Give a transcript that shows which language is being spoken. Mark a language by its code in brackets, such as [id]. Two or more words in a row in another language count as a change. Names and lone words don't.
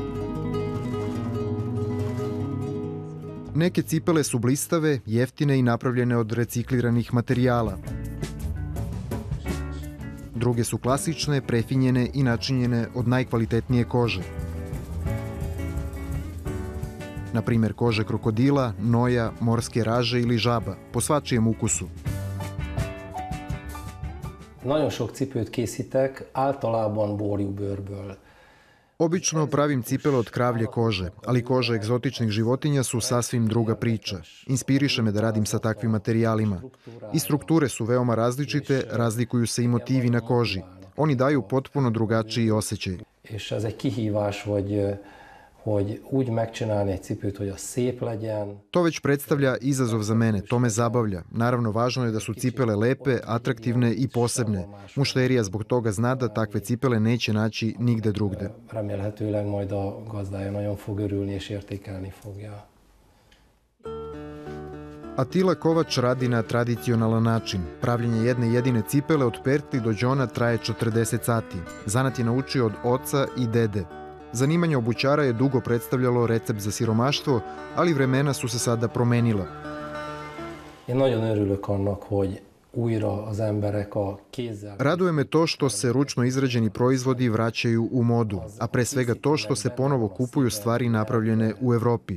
[sr] Neke cipele su blistave, jeftine i napravljene od recikliranih materijala. Druge su klasične, prefinjene i načinjene od najkvalitetnije kože. Na primjer kože krokodila, noja, morske raže ili žaba, po svačijem ukusu. [hu] Nagyon sok cipőt készítek, általában borjúbőrből. [sr] Obično pravim cipele od kravlje kože, ali kože egzotičnih životinja su sasvim druga priča. Inspiriše me da radim sa takvim materijalima. I strukture su veoma različite, razlikuju se i motivi na koži. Oni daju potpuno drugačiji osjećaj. [hu] És ez egy kihívás, hogy úgy megcsinálni egy cipőt, hogy az szép legyen. [sr] To već predstavlja izazov za mene, to me zabavlja. Naravno, važno je da su cipele lepe, atraktivne i posebne. Mušterija zbog toga zna da takve cipele neće naći nigde drugde. [hu] Remélhetőleg majd a gazdája nagyon fog örülni és értékelni fogja. [sr] Atila Kovač radi na tradicionalan način. Pravljenje jedne jedine cipele od pertli do đona traje 40 sati. Zanat je naučio od oca i dede. Zanimanje obućara je dugo predstavljalo recept za siromaštvo, ali vremena su se sada promenila. Raduje me to što se ručno izrađeni proizvodi vraćaju u modu, a pre svega to što se ponovo kupuju stvari napravljene u Evropi.